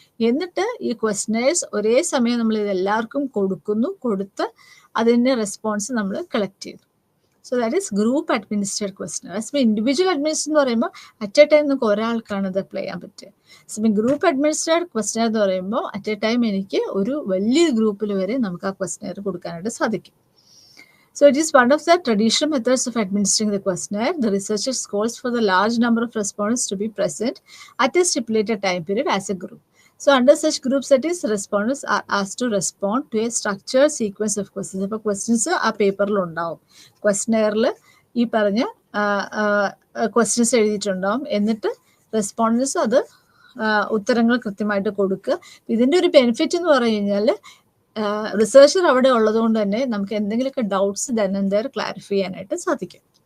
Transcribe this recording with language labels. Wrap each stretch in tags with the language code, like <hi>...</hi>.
<ml>എന്നിട്ട് ഈ ക്വസ്റ്റ്യനേഴ്സ് ഒരേ സമയം നമ്മൾ ഇതെല്ലാവർക്കും കൊടുത്ത് അതിൻ്റെ റെസ്പോൺസ് നമ്മൾ കളക്ട് ചെയ്തു.</ml> <en>So that is group administered questionnaire.</en> <ml>അപ്പോൾ ഇൻഡിവിജ്വൽ അഡ്മിനിസ്ട്രേഷൻ എന്ന് പറയുമ്പോൾ അറ്റ് എ ടൈം നമുക്ക് ഒരാൾക്കാണ് ഇത് അപ്ലൈ ചെയ്യാൻ പറ്റുക. സോ ഗ്രൂപ്പ് അഡ്മിനിസ്ട്രേഡ് ക്വസ്റ്റ്യനെയർ എന്ന് പറയുമ്പോൾ അറ്റ് എ ടൈം എനിക്ക് ഒരു വലിയ ഗ്രൂപ്പിൽ വരെ നമുക്ക് ആ ക്വസ്റ്റ്യനെയർ കൊടുക്കാനായിട്ട് സാധിക്കും.</ml> <en>So it is one of the traditional methods of administering the questionnaire. The researchers calls for the large number of respondents to be present at a stipulated time period as a group. So under such group settings, respondents are asked to respond to a structured sequence of questions.</en> <ml>അപ്പോൾ questions ആ പേപ്പറിൽ ഉണ്ടാവും. ക്വസ്റ്റ്യനെയറിൽ ഈ പറഞ്ഞ questions എഴുതിയിട്ടുണ്ടാവും. എന്നിട്ട് respondents അത് ഉത്തരങ്ങൾ കൃത്യമായിട്ട് കൊടുക്കുക. ഇതിൻ്റെ ഒരു ബെനിഫിറ്റ് എന്ന് പറഞ്ഞു കഴിഞ്ഞാൽ റിസർച്ചർ അവിടെ ഉള്ളതുകൊണ്ട് തന്നെ നമുക്ക് എന്തെങ്കിലുമൊക്കെ ഡൗട്ട്സ് ദെൻ ക്ലാരിഫൈ ചെയ്യാനായിട്ട് സാധിക്കും.</ml>